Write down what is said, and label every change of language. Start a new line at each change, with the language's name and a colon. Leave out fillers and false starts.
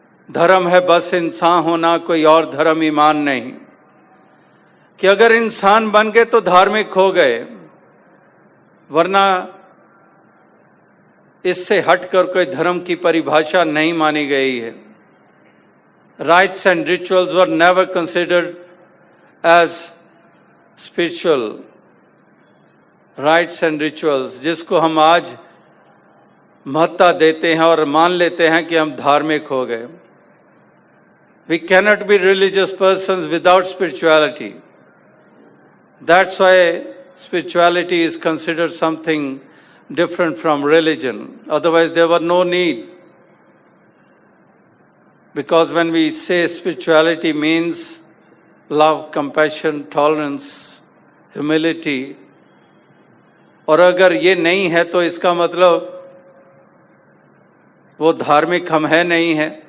Hindi: धर्म है बस इंसान होना, कोई और धर्म ईमान नहीं। कि अगर इंसान बन गए तो धार्मिक हो गए, वरना इससे हटकर कोई धर्म की परिभाषा नहीं मानी गई है।
English: Rites and rituals were never considered as spiritual. Rites and rituals,
Hindi: जिसको हम आज महत्ता देते हैं और मान लेते हैं कि हम धार्मिक हो गए।
English: We cannot be religious persons without spirituality. That's why spirituality is considered something different from religion. Otherwise, there were no need. Because when we say spirituality means love, compassion, tolerance, humility,
Hindi: और अगर ये नहीं है तो इसका मतलब वो धार्मिक हम है नहीं है।